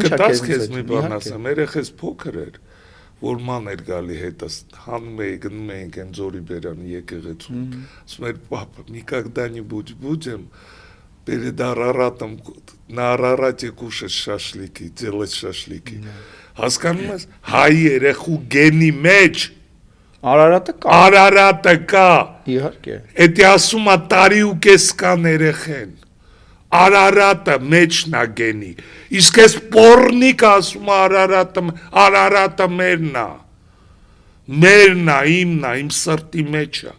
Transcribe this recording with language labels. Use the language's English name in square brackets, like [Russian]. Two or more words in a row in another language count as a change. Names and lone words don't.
[Armenian] կտաս քեզ մի բան ասեմ, երեխես փոքր էր, որ ման էր գալի հետս, հանում էի, գնում էինք այն Ձորի Բերանի եկեղեցու, ասում էր պապա, [Russian] никогда не будем перед Араратом, на Арарате кушать шашлыки, делать шашлыки, [Armenian] հասկանում ես, հայ երեխու գենի մեջ Արարատը կա, էդի ասում է տարի ու կես կան երեխեն, Արարատը մեջն է գենի, իսկ ես պորնիկ ասում Արարատը մերն է, իմն է, իմ սրտի մեջ է,